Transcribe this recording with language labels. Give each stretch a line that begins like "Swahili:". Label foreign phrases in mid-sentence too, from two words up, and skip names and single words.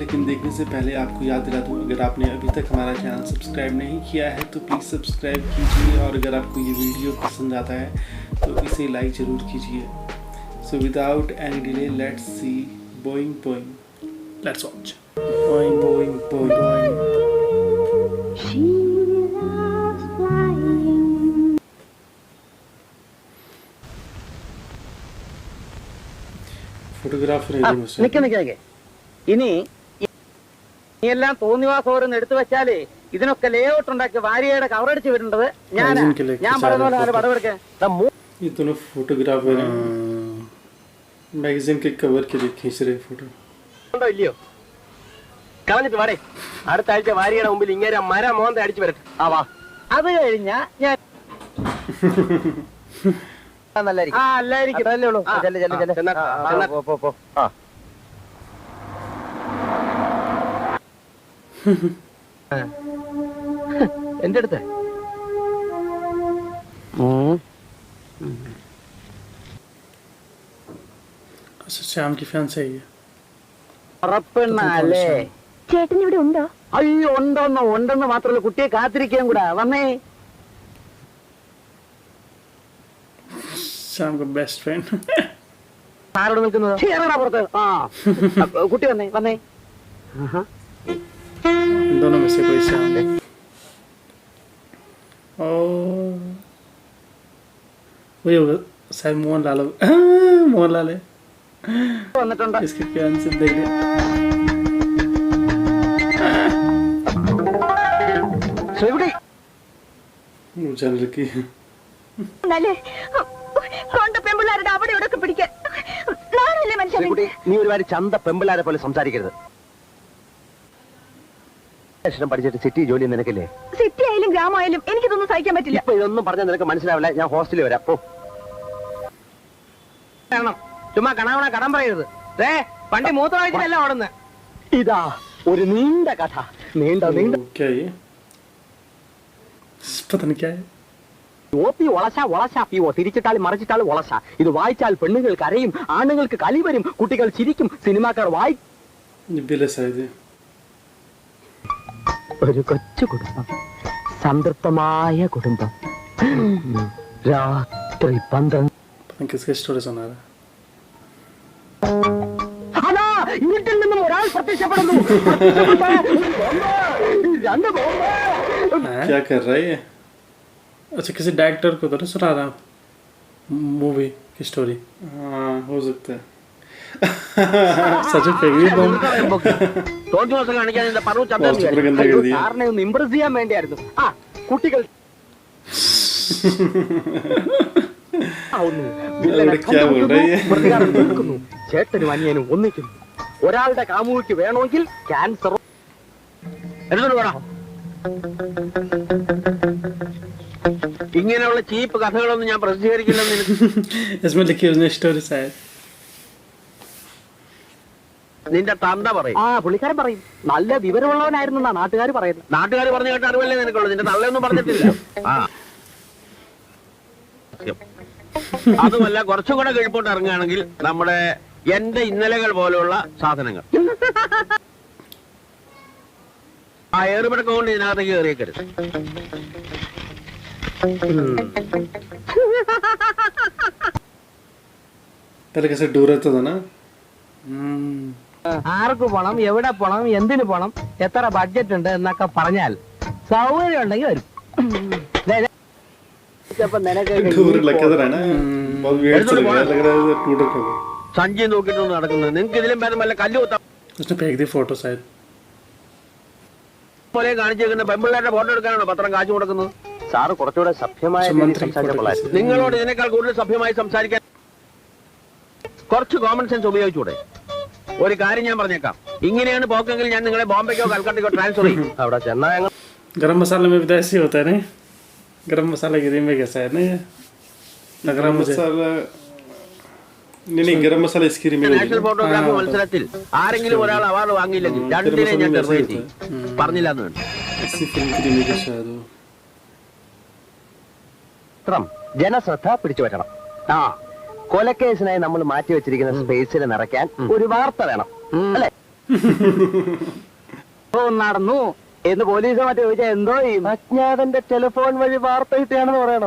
Hindi: लेकिन देखने से पहले आपको याद दिला दूँ, अगर आपने अभी तक हमारा चैनल सब्सक्राइब नहीं किया है तो
English: please subscribe
Hindi: कीजिए, और अगर आपको ये वीडियो पसंद आता है तो इसे लाइक ज़रूर कीजिए।
English: so without any delay let's see Boeing. let's watch.
Malayalam: बोइंग। ഫോട്ടോഗ്രാഫർ നിൽക്കെ ഇനി എല്ലാം തോന്നിവാസോരെന്ന് എടുത്തു വെച്ചാലേ ഇതിനൊക്കെ ലേഔട്ട് ഉണ്ടാക്കി വാരികയുടെ കവറടിച്ച് വിടേണ്ടത് ഞാൻ പറയുന്ന പോലെ പടവെടുക്കാൻ
Hindi: ये दोनों फोटोग्राफर हैं। मैगजीन के कवर के लिए खींच रहे फोटो।
Malayalam: ഉണ്ടോ ഇല്ലയോ? കളഞ്ഞിട്ട് വാടേ, അടുത്ത ആഴ്ച വാരികയുടെ മുമ്പിൽ ഇങ്ങനെ മര മോന്ത അടിച്ചു വരട്ടെ. വാ, അത് കഴിഞ്ഞാ ഞാൻ എന്റെ അടുത്ത്
Hindi: ശ്യാം की फैन सही है।
Malayalam: ഉറപ്പെണ്ണല്ലേ? ചേട്ടൻ ഇവിടെ ഉണ്ടോ? അയ്യോ, ഉണ്ടെന്ന് മാത്രമല്ല, കുട്ടിയെ കാത്തിരിക്കാൻ കൂടാ. വന്നേ.
Hindi: श्याम का
English: best friend.
Malayalam: ആരോട് നിൽക്കുന്നത്? പുറത്ത്. ആ, കുട്ടി വന്നേ.
Hindi: दोनों में से कोई श्याम। ओ वही होगा शायद मोहनलाल है।
Malayalam: വന്നിട്ടുണ്ട്.
Hindi: इसके प्यार से देख ले।
Malayalam: ശ്രീകുട്ടി
Hindi: चैनल की
Malayalam: പെമ്പിള്ളാരുടെ അവിടെ ഇവിടെ പിടിക്കാൻ മനുഷ്യനെ. ശ്രീകുട്ടി, നീ ഒരുപാട് ചന്ത പെമ്പിള്ളാരെ പോലെ സംസാരിക്കരുത്. അക്ഷരം പഠിച്ചിട്ട് സിറ്റി ജോലി നിനക്കില്ലേ? സിറ്റി ആയാലും ഗ്രാമമായാലും എനിക്കിതൊന്നും സഹിക്കാൻ പറ്റില്ല. ഇപ്പൊ ഇതൊന്നും പറഞ്ഞാൽ നിനക്ക് മനസ്സിലാവില്ല. ഞാൻ ഹോസ്റ്റലിൽ വരാം. പോ. ചുമ്മാ കണാവണ കടം പറയരുത്. വണ്ടി മൂത്രമായിട്ടല്ല ഓടുന്നത്. ഇതാ ഒരു നീണ്ട കഥ. നീണ്ട
Hindi: क्या ये? पता नहीं क्या है।
Malayalam: ഓപ്പി ഒളശ പീവോ, തിരിച്ചിട്ടാലും മറിച്ചിട്ടാലും ഒളശ. ഇത് വായിച്ചാൽ പെണ്ണുങ്ങൾ കരയും, ആണുങ്ങൾക്ക് കലി വരും, കുട്ടികൾ ചിരിക്കും, സിനിമാക്കാർ
Hindi: ये बिले शायद है।
Malayalam: ഒരു കൊച്ചു കുടുംബം, സംതൃപ്തമായ കുടുംബം. രാത്രി 12.
Hindi: पता नहीं किसका स्टोरी सुना रहा है।
Malayalam: അതാ ഇരുട്ടിൽ നിന്നും ഒരാൾ പ്രത്യക്ഷപ്പെടുന്നു. രണ്ട് ബോംബ്.
Hindi: क्या कर रहा है ये? अच्छा, किसी डायरेक्टर को तो नहीं सुना रहा मूवी की स्टोरी। हाँ, हो सकता है। सच में
English: favorite bomb.
Malayalam: സാറിനെ ഒന്ന് ഇംപ്രസ് ചെയ്യാൻ വേണ്ടിയായിരുന്നു. ആ, കുട്ടികൾ ചേട്ടനും അനിയനും ഒന്നിക്കുന്നു. ഒരാളുടെ കാമുകിക്ക് വേണമെങ്കിൽ ക്യാൻസർ. ഇങ്ങനെയുള്ള ചീപ്പ് കഥകളൊന്നും ഞാൻ പ്രസിദ്ധീകരിക്കില്ലെന്ന്
Hindi: इसमें लिखी उसने स्टोरी शायद।
Malayalam: നിന്റെ തന്ത പറയും. ആ, പുള്ളിക്കാരൻ പറയും. നല്ല വിവരമുള്ളവനായിരുന്നു എന്നാ നാട്ടുകാർ പറയുന്നത്. നാട്ടുകാർ പറഞ്ഞു കേട്ട അറിവല്ലേ നിനക്കുള്ളൂ. നിന്റെ തള്ളയൊന്നും പറഞ്ഞിട്ടില്ല. അതുമല്ല, കുറച്ചും കൂടെ കിഴപ്പോട്ട് ഇറങ്ങുകയാണെങ്കിൽ നമ്മുടെ എന്റെ ഇന്നലകൾ പോലെയുള്ള സാധനങ്ങൾ. ആ ഏറുപടക്കം കൊണ്ട് ഇതിനകത്തേക്ക് കയറിയേക്കരുത്.
Hindi: पहले कैसे डूर रहता था ना।
Malayalam: ആർക്ക് പോണം, എവിടെ പോണം, എന്തിനു പോണം, എത്ര ബഡ്ജറ്റ് ഉണ്ട് എന്നൊക്കെ പറഞ്ഞാൽ സൗകര്യം ഉണ്ടെങ്കിൽ വരും.
Hindi: डूर लगा था ना, बहुत वेट चल रहा है, लग रहा है टूट रहा है।
Malayalam: സഞ്ചി നോക്കിയിട്ടൊന്നും നടക്കുന്നത്. നിങ്ങൾക്ക് ഇതിലും ഭേദം വല്ല കല്ല് കുത്താൻ
Hindi: उसने फेंक दी फोटो शायद.
Malayalam: പോലെ കാണിച്ചേക്കുന്ന പെമ്പിള്ളേരുടെ ഫോട്ടോ എടുക്കാനാണോ പത്രം കാശ് കൊടുക്കുന്നത്? സാറ് കുറച്ചുകൂടെ സഭ്യമായ നിങ്ങളോട് ഇതിനേക്കാൾ കൂടുതൽ സഭ്യമായി സംസാരിക്കാൻ കുറച്ച്
English: common sense
Malayalam: ഉപയോഗിച്ചൂടെ? ഒരു കാര്യം ഞാൻ പറഞ്ഞേക്കാം, ഇങ്ങനെയാണ് പോക്കെങ്കിൽ ഞാൻ നിങ്ങളെ ബോംബെക്കോ കൽക്കട്ടയ്ക്കോ ട്രാൻസ്ഫർ ചെയ്യും. അവിടെ ചെന്നാ ഞങ്ങൾ
Hindi: गरम मसाले में भी तो ऐसे ही होता है नहीं. गरम मसाला की रीमेक कैसा है नहीं, लग रहा मुझे. मसाला नहीं गरम मसाला इसकी रीमेक
English: national photography
Malayalam: മത്സരത്തിൽ ആരെങ്കിലും ഒരാൾ അവാർഡ് വാങ്ങിയില്ലെങ്കിൽ രണ്ടിനെ ഞാൻ ടെർമിനേറ്റ് ചെയ്യും. പറഞ്ഞില്ല എന്ന് വേണ്ട.
Hindi: इसी फिल्म की रीमेक है शायद वो.
Malayalam: ജനശ്രദ്ധ പിടിച്ചു പറ്റണം. ആ കൊലക്കേസിനായി നമ്മൾ മാറ്റി വെച്ചിരിക്കുന്ന സ്പേസിൽ നിറയ്ക്കാൻ ഒരു വാർത്ത വേണം അല്ലെ? നടന്നു എന്ന് പോലീസ് മറ്റേ ചോദിച്ചാൽ എന്തോ ചെയ്യും? അജ്ഞാതന്റെ ടെലിഫോൺ വഴി വാർത്ത കിട്ടുകയാണെന്ന് പറയണം.